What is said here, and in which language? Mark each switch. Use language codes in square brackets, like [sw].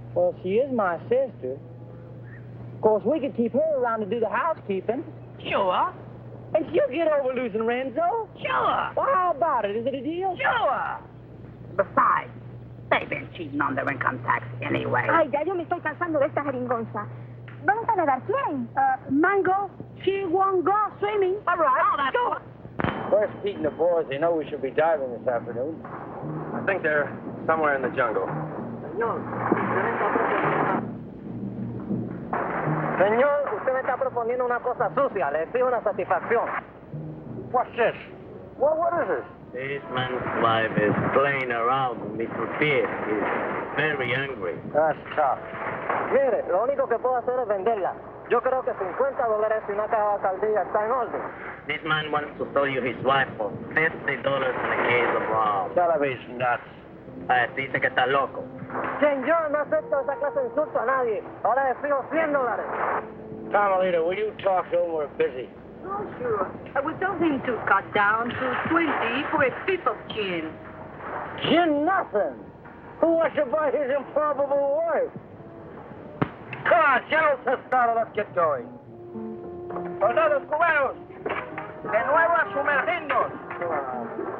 [en] Well, she is my sister. Of course, we could keep her around to do the housekeeping. Sure. And she'll get over losing Renzo. Sure. Well, how about it? Is it a deal? Sure. Besides, they've been cheating on their income tax anyway. [es] Ay, ya yo me estoy cansando de esta jeringonza. Vamos a nadar, ¿quieren? [en] Mango, she won't go swimming. All right. Oh, that's Go. Where's Pete and the boys? They know we should be diving this afternoon. I think they're somewhere in the jungle. [es] Señor, usted me está proponiendo una cosa sucia. Le exijo una satisfacción. [en] What's this? What is this? This man's wife is playing around with Mr. Pierce. He's very angry. That's tough. [es] Mire, lo único que puedo hacer es venderla. Yo creo que $50 y una caja de alcaldía está en orden. [en] This man wants to sell you his wife for $50 in a case of rum. Television nuts. [es] Dice que está loco. Señor, no acepto esa clase de insulto a nadie. Ahora le fijo $100. [en] Carmelita, will you talk to him? We're busy. Oh, sure. We told him to cut down to 20 for a fifth of gin. Gin nothing. Who wants to buy his improbable wife? Come on, General Testado, let's get going. [es] Soldados cubanos, de nuevo a sumergirnos.